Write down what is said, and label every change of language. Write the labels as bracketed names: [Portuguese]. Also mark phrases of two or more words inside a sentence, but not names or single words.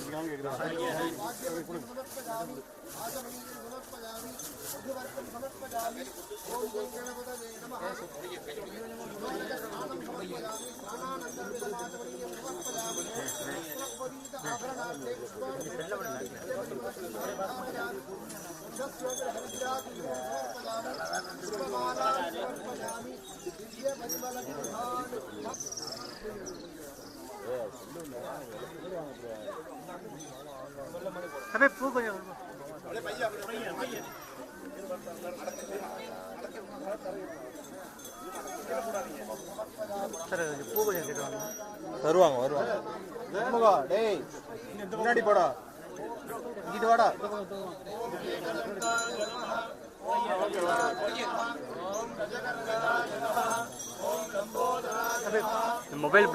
[Sanskrit] पाद्यं समर्पयामि। आचमनीं समर्पयामि। मधुवर्तं समर्पयामि। ॐ गणपतये नमः। स्नानं समर्पयामि। स्नानानन्तरमिदमाचमनीयं समर्पयामि। वस्त्रपरीत आभरणार्थे पुष्पाणि समर्पयामि। समर्पयामि। [Hindi] अबे पू को जाओ सर पू को जाके [Tamil] வருவாங்க வருவாங்க. டேய் முன்னாடி போடா, இங்கிட்டு வாடா. मोबाइल ब्लो